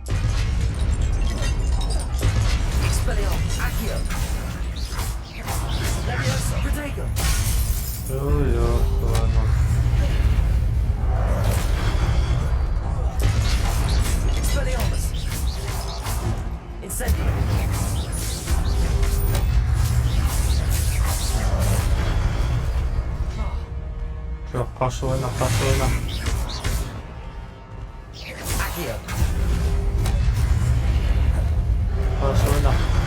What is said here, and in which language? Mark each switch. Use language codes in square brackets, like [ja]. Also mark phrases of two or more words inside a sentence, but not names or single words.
[tr] Expelliarmus. Accio. Levioso. Protego. [es] Yo, bueno. [tr] Expelliarmus. Incendio. Yok, karşı oyna, karşı oyna. Accio. Karşı oyna.